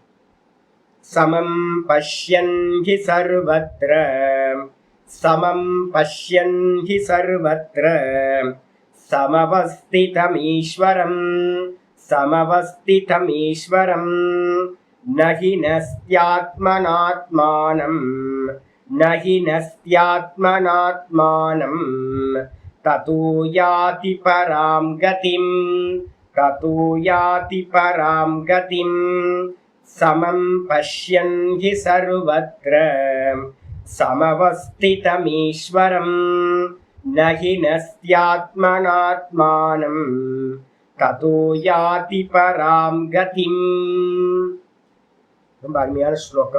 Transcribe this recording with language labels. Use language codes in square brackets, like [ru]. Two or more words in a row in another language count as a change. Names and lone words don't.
[sa] समं पश्यन् हि सर्वत्र, समं पश्यन् हि सर्वत्र, समवस्थितम् ईश्वरम्, समवस्थितम् ईश्वरम्, नहि नस्त्यात्मनात्मानम्, नहि नस्त्यात्मनात्मानम्, ततो याति परां गतिम्, ततो याति परां गतिम्, समं पश्यन् हि सर्वत्र, समवस्थितम् ईश्वरम्, नहि नस्त्यात्मनात्मानम्, ततो याति परां गतिम्. [ta] ரொம்ப அருமையான ஸ்லோகம்.